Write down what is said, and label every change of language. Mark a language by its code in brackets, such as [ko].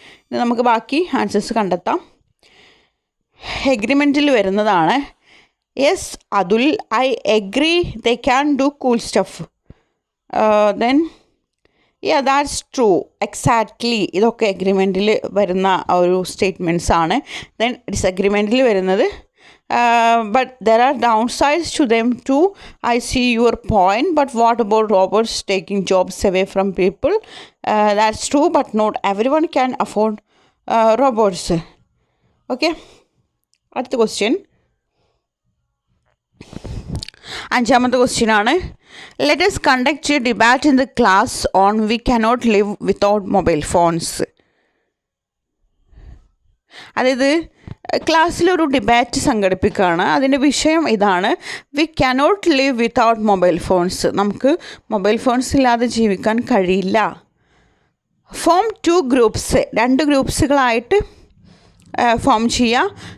[ml] ഇനി നമുക്ക് ബാക്കി ആൻസേഴ്സ് കണ്ടെത്താം. എഗ്രിമെൻറ്റിൽ വരുന്നതാണ് [en] Yes Atul, I agree they can do cool stuff. Then that's true, exactly, [ml] ഇതൊക്കെ എഗ്രിമെൻറ്റിൽ വരുന്ന ഒരു സ്റ്റേറ്റ്മെൻറ്റ്സ് ആണ്. [en] then [ml] ഡിസഗ്രിമെൻറ്റിൽ വരുന്നത് [en] but there are downsides to them too. I see your point, but what about robots taking jobs away from people? That's true, but not everyone can afford robots. [ml] Okay, അടുത്ത question, അഞ്ചാമത്തെ question ആണ്. [en] Let us conduct a debate in the class on we cannot live without mobile phones. [ml] അതായത് ക്ലാസ്സിലൊരു debate സംഘടിപ്പിക്കുകയാണ്. അതിൻ്റെ വിഷയം ഇതാണ്, [en] We cannot live without mobile phones. [ml] നമുക്ക് mobile phones ഇല്ലാതെ ജീവിക്കാൻ കഴിയില്ല. [en] form 2 groups, [ml] 2 ഗ്രൂപ്പ്സുകളായിട്ട് ഫോം ചെയ്യുക.